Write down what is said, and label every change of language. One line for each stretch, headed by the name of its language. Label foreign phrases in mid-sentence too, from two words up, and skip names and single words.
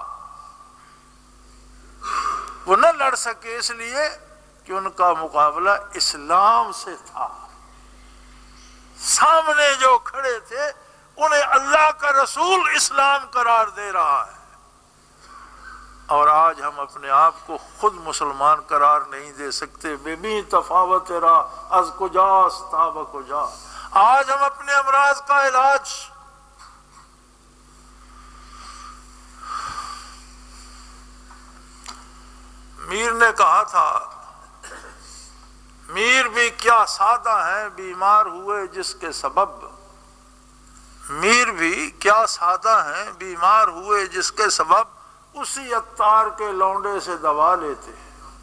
Urdu: وہ نہ لڑ سکے اس لیے کہ ان کا مقابلہ اسلام سے تھا۔ سامنے جو کھڑے تھے انہیں اللہ کا رسول اسلام قرار دے رہا ہے، اور آج ہم اپنے آپ کو خود مسلمان قرار نہیں دے سکتے۔
Persian: بے بھی تفاوت را از کجاست تا به کجا۔
Urdu: آج ہم اپنے امراض کا علاج میر نے کہا تھا، میر بھی کیا سادہ ہیں بیمار ہوئے جس کے سبب، میر بھی کیا سادہ ہیں بیمار ہوئے جس کے سبب، اسی عطار کے لونڈے سے دوا لیتے ہیں۔